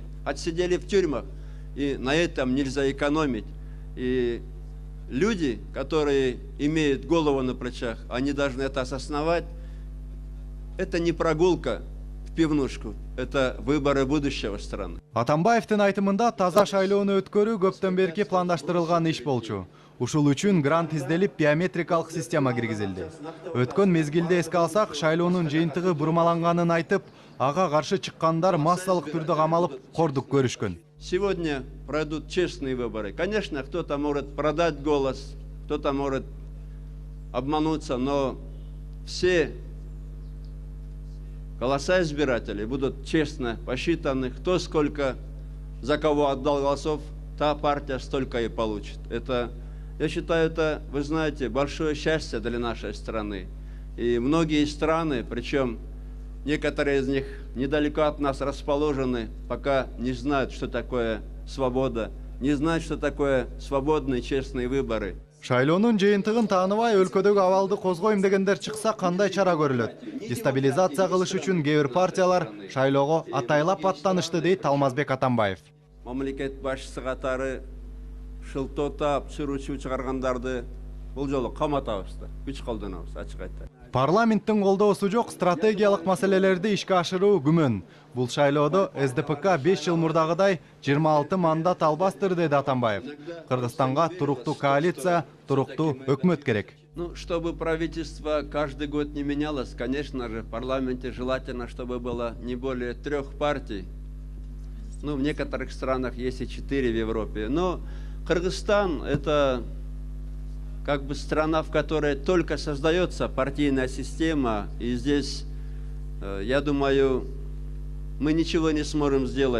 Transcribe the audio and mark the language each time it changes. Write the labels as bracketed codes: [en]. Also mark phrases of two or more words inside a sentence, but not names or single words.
[ru] Отсидели в тюрьмах, и на этом нельзя экономить. И люди, которые имеют голову на плечах, они должны это осознавать. Это не прогулка в пивнушку, это выборы будущего страны. [ky] Атамбаевдин айтымында таза шайлоону өткөрүү көптөн берки пландаштырылган иш болчу. Ушул үчүн грант изделип, биометрикалык система киргизилди. Өткөн мезгилде эске алсак, шайлоонун жыйынтыгы бурмаланганын айтып, ага каршы чыккандар массалык түрдө камалып, кордук көрүшкөн. [ru] Сегодня пройдут честные выборы. Конечно, кто-то может продать голос, кто-то может обмануться, но все голоса избирателей будут честно посчитаны. Кто сколько, за кого отдал голосов, та партия столько и получит. Это, я считаю, это, вы знаете, большое счастье для нашей страны. И многие страны, причем некоторые из них недалеко от нас расположены, пока не знают, что такое свобода, не знают, что такое свободные, честные выборы. [ky] Шайлоонун жыйынтыгын тааныбай өлкөдөгү абалды козгойм дегендер чыкса кандай чара көрүлөт? Дестабилизация кылыш үчүн кээ бир партиялар шайлоого атайлап аттанышты, дейт Алмазбек Атамбаев. Мамлекет башчысы катары шылтоотап, сүрүүчү чыгаргандарды бул жолу каматабыз да, күч колдонобуз, ачык айтты. Парламенттин колдоосу жок стратегиялык маселелерди ишке ашыруу күмөн. Бул шайлоодо СДПК 5 жыл мурдагыдай 26 мандат албастыр, деди Атамбаев. Кыргызстанга туруктуу коалиция, туруктуу өкмөт керек. [ru] Ну, чтобы правительство каждый год не менялось, конечно же, в парламенте желательно, чтобы было не более 3 партий. Ну, в некоторых странах есть и 4 в Европе. Но Кыргызстан — это как бы страна, в которой только создается партийная система, и здесь, я думаю, мы ничего не сможем сделать.